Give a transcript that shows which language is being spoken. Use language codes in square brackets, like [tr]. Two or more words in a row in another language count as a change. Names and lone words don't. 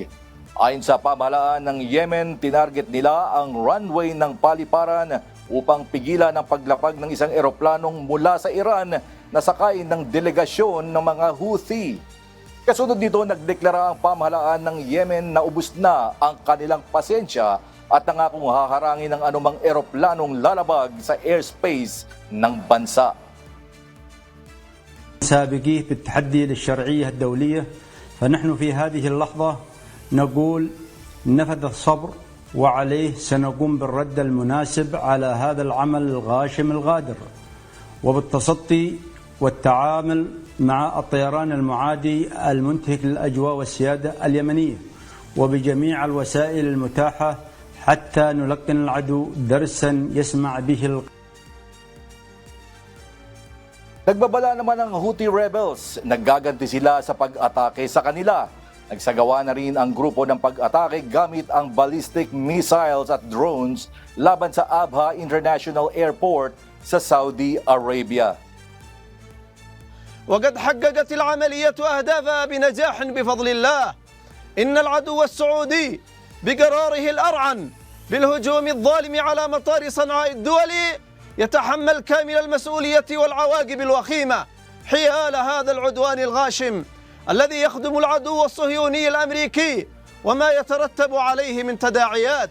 [tl] Ayon sa pamahalaan ng Yemen, tinarget nila ang runway ng paliparan upang pigilan ang paglapag ng isang eroplanong mula sa Iran na sakay ng delegasyon ng mga Houthi. Kasunod nito, nagdeklara ang pamahalaan ng Yemen na ubos na ang kanilang pasensya at nangakong haharangin ng anumang eroplanong lalabag sa airspace ng bansa. [ar] سابقيه بالتحدي للشرعية الدولية فنحن في هذه اللحظة نقول نفذ الصبر وعليه سنقوم بالرد المناسب على هذا العمل الغاشم الغادر وبالتصدي والتعامل مع الطيران المعادي المنتهك للأجواء والسيادة اليمنية وبجميع الوسائل المتاحة حتى نلقن العدو درسا يسمع به [tl] Nagbabala naman ang Houthi rebels, naggaganti sila sa pag-atake sa kanila. Nagsagawa na rin ang grupo ng pag-atake gamit ang [en] ballistic missiles [tl] at drones laban sa Abha International Airport sa Saudi Arabia. [ar] وقد حققت العملية أهدافها بنجاح بفضل الله. إن العدو السعودي بقراره الأرعن بالهجوم الظالم على مطار صنعاء الدولي يتحمل كامل المسؤولية والعواقب الوخيمة حيال هذا العدوان الغاشم الذي يخدم العدو الصهيوني الأمريكي وما يترتب عليه من تداعيات.